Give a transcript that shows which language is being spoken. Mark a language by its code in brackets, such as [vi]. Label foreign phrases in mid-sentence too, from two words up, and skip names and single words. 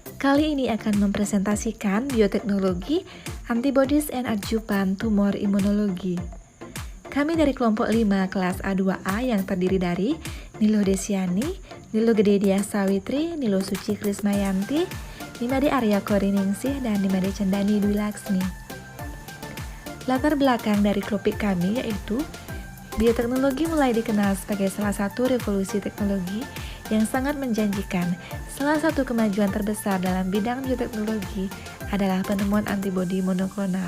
[id] kali ini akan mempresentasikan bioteknologi, [en] antibodies and [id] adjuvan tumor imunologi. Kami dari kelompok 5 kelas A2A yang terdiri dari Nilo Desiani, Nilo Gededia Sawitri, Nilo Suci Krismayanti, Nimade Arya Koriningsih, dan Nimade Cendani Dwi Laksmi. Latar belakang dari topik kami yaitu bioteknologi mulai dikenal sebagai salah satu revolusi teknologi yang sangat menjanjikan. Salah satu kemajuan terbesar dalam bidang bioteknologi adalah penemuan antibodi monoklonal.